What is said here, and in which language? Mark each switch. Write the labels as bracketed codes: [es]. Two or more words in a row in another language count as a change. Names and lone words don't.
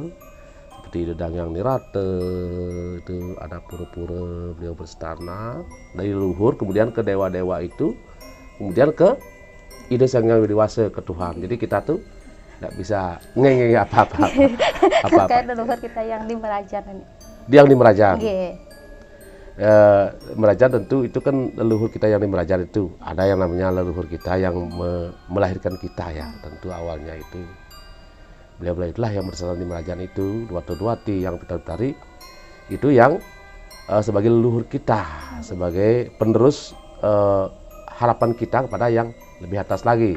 [id] Seperti Dadangyang Nirate, itu ada pura-pura beliau berstana. Dari leluhur kemudian ke dewa-dewa itu. Kemudian ke Ide Sang Hyang Widi-Wasa, ke Tuhan. Jadi kita tuh nggak bisa ngenge apa-apa. Kayak leluhur kita yang di Merajan. Dia yang di Merajan. Okay. Merajan tentu itu kan leluhur kita yang di Merajan itu. Ada yang namanya leluhur kita yang melahirkan kita ya. Tentu awalnya itu. Beliau-beliau itulah yang bersama di Merajan itu. Duatu-duati yang Pitara-Pitari itu yang sebagai leluhur kita. Sebagai penerus harapan kita kepada yang lebih atas lagi.